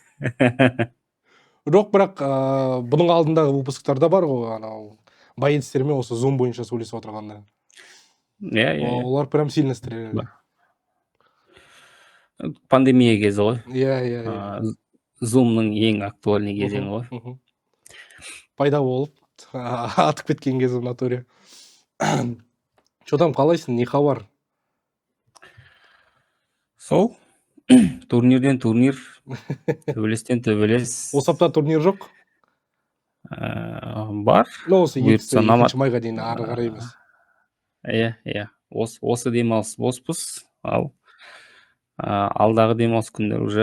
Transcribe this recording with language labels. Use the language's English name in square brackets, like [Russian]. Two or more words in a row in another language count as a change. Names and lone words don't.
[Kazakh] Жоқ, бірақ бұның алдындағы выпусктарда бар ғой, боецтермен осы Zoom бойынша сөйлесіп отырғанда. [Russian] Олар прям сильно стрелялі. [Kazakh] Пандемия кезі ғой. Zoom'ның ең актуальный кезеңі ғой. Пайда болып, атып кеткен кезі [Russian] в натуре. Что там, [Kazakh] қалайсың, не хабар? Сол, турнирден турнир, төбелестен төбелес. Осы апта турнир жоқ? Бар. Осы 2 майға дейін ары қарай емес. Осы демалыс боспыз, ал алдағы демалыс күндер уже